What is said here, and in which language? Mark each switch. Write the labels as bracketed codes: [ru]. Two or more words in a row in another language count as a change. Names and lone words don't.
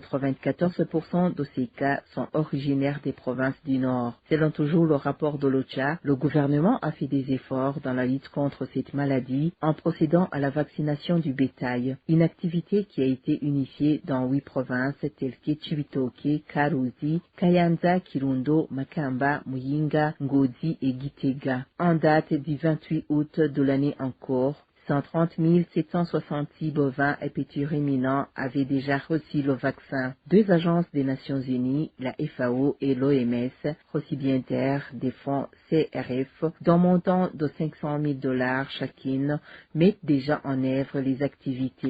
[fr] 94% de ces cas sont originaires des provinces du Nord. Selon toujours le rapport de l'OCHA, le gouvernement a fait des efforts dans la lutte contre cette maladie en procédant à la vaccination du bétail, une activité qui a été initiée dans 8 provinces telles que Chibitoke, Karuzi, Kayanza, Kirundo, Makamba, Muyinga, Ngozi et Gitega. En date du 28 août de l'année en cours, 130 766 bovins et petits ruminants avaient déjà reçu le vaccin. 2 agences des Nations Unies, la FAO et l'OMS, récipiendaires des fonds CRF, d'un montant de 500 000 $ chacune, mettent déjà en œuvre les activités.